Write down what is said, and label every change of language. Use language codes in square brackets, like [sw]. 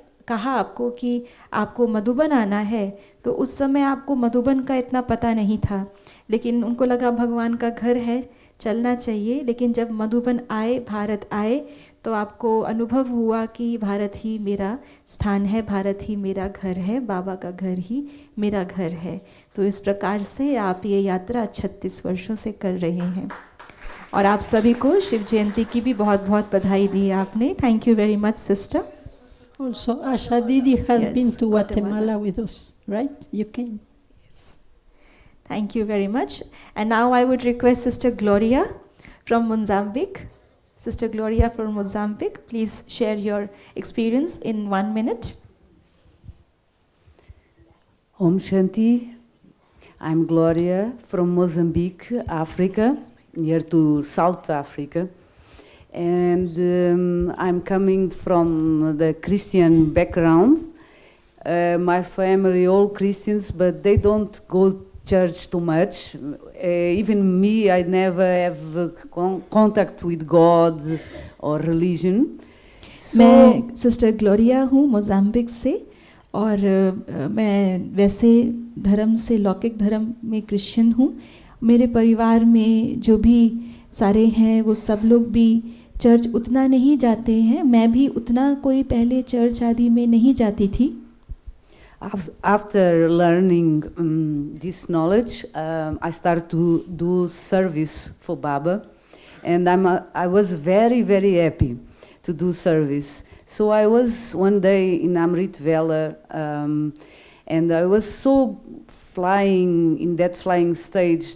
[hi] कहा आपको कि आपको मधुबन आना है तो उस समय आपको मधुबन का इतना पता नहीं था लेकिन उनको लगा भगवान का घर है चलना चाहिए लेकिन जब मधुबन आए भारत आए तो आपको अनुभव हुआ कि भारत ही मेरा स्थान है भारत ही मेरा घर है बाबा का घर ही मेरा घर है तो इस प्रकार से आप ये यात्रा 36 वर्षों से कर रहे हैं और आप सभी को शिव जयंती की भी बहुत बहुत बधाई दी है आपने [en] Thank you very much sister Also, Asha Didi has been to Guatemala with us, right? You came. Thank you very much. And now I would request Sister Gloria from Mozambique. Sister Gloria from Mozambique, please share your experience in 1 minute. Om Shanti. I'm Gloria from Mozambique, Africa, near to South Africa. And I'm coming from the Christian background. My family, all Christians, but they don't go church too much. Even me, I never have contact with God or religion. [hi] मैं sister Gloria हूँ Mozambique से और मैं वैसे धर्म से लौकिक धर्म में क्रिश्चियन हूँ मेरे परिवार में जो भी सारे हैं वो सब लोग भी चर्च उतना नहीं जाते हैं मैं भी उतना कोई पहले चर्च आदि में नहीं जाती थी [en] After learning this knowledge, I started to do service for Baba, and I was very, very happy to do service. So I was one day in Amrit Vela, and I was so flying in that flying stage.